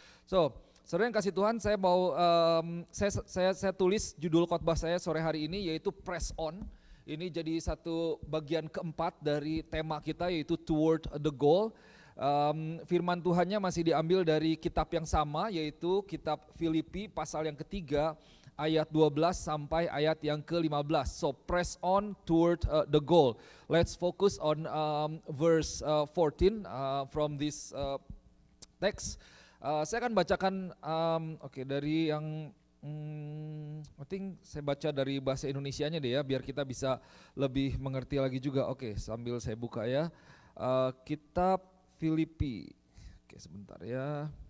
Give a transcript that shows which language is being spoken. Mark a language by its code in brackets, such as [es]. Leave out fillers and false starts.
[id] So, saudara yang kasih Tuhan, saya mau saya tulis judul khotbah saya sore hari ini yaitu Press On. Ini jadi satu bagian keempat dari tema kita yaitu Toward the Goal. Firman Tuhannya masih diambil dari kitab yang sama yaitu kitab Filipi pasal yang ketiga ayat 12 sampai ayat yang ke-15. [en] So press on toward the goal. Let's focus on verse 14 from this text. [id] Saya akan bacakan dari yang [en] I think [id] saya baca dari bahasa Indonesianya deh ya, biar kita bisa lebih mengerti lagi juga. Sambil saya buka ya. Kitab Filipi. Sebentar ya.